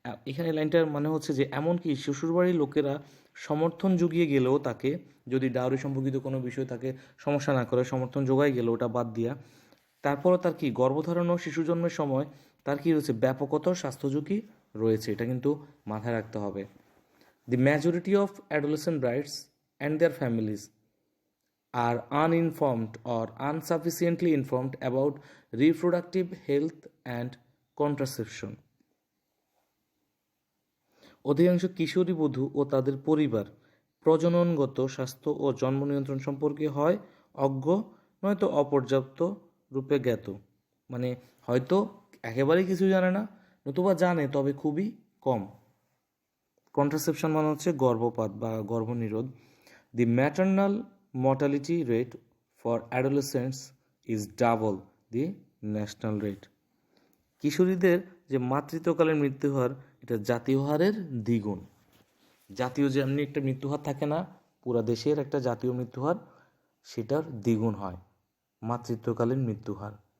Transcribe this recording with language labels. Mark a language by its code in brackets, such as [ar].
[bn] এখানে লাইনটার মানে হচ্ছে যে এমনকি শ্বশুরবাড়ির লোকেরা সমর্থন জুগিয়ে গেলেও তাকে, যদি ডাউরি সম্পর্কিত কোনো বিষয় তাকে সমস্যা না করে, সমর্থন যোগাই গেল ওটা বাদ দিয়া, তারপরও তার কি গর্ভধারণ ও শিশু জন্মের সময় তার কি রয়েছে, ব্যাপকতর স্বাস্থ্য ঝুঁকি রয়েছে, এটা কিন্তু মাথায় রাখতে হবে। [en] The majority of adolescent brides and their families are uninformed or insufficiently informed about reproductive health and contraception. [bn] অধিকাংশ কিশোরী বধূ ও তাদের পরিবার প্রজননগত স্বাস্থ্য ও জন্ম নিয়ন্ত্রণ সম্পর্কে হয় অজ্ঞ, নয়তো অপর্যাপ্ত রূপে জ্ঞাত, মানে হয়তো একেবারেই কিছু জানে না, নতুবা জানে তবে খুবই কম। কন্ট্রাসেপশন মানে হচ্ছে গর্ভপাত বা গর্ভনিরোধ। [en] The maternal mortality rate for adolescents is double the national rate. [bn] কিশোরীদের যে মাতৃত্বকালীন মৃত্যু হার, এটা জাতীয় হারের দ্বিগুণ। জাতীয় যে এমনি একটা মৃত্যু হার থাকে না, পুরা দেশের একটা জাতীয় মৃত্যু হার, সেটার দ্বিগুণ হয় মাতৃত্বকালীন মৃত্যু হার।